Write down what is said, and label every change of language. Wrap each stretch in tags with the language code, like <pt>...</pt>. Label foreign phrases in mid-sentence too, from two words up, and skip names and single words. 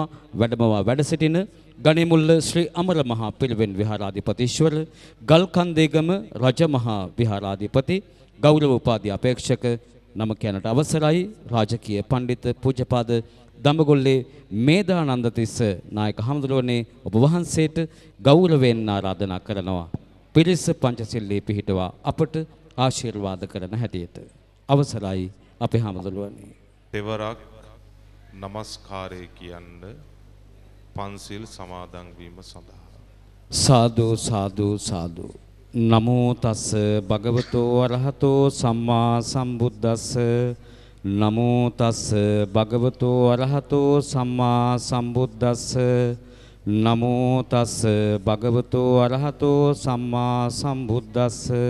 <si>වැඩමවා වැඩ සිටින ගණිමුල්ල ශ්‍රී අමර මහා පිරිවෙන් විහාරාධිපතිශ්වර ගල්කන්දේගම රජමහා විහාරාධිපති ගෞරව උපාධි අපේක්ෂක නම කියනට අවසරයි රාජකීය පඬිත පූජ්‍යපාද දඹගොල්ලේ මේදානන්ද තිස්ස නායක හමුදුරුවනේ ඔබ වහන්සේට ගෞරවයෙන් ආරාධනා කරනවා. පිරිස පංචශීලයේ පිහිටවා අපට ආශිර්වාද කරන හැටියට අවසරයි අපේ හමුදුරුවනේ. දෙවරක් නමස්කාරය කියන්න පන්සිල් සමාදන් වීම සඳහා. සාදු සාදු සාදු.</si> <pi>නමෝ තස් භගවතෝ අරහතෝ සම්මා සම්බුද්දස්ස. නමෝ තස් භගවතෝ අරහතෝ සම්මා සම්බුද්දස්ස. නමෝ තස් භගවතෝ අරහතෝ සම්මා සම්බුද්දස්ස.</pi>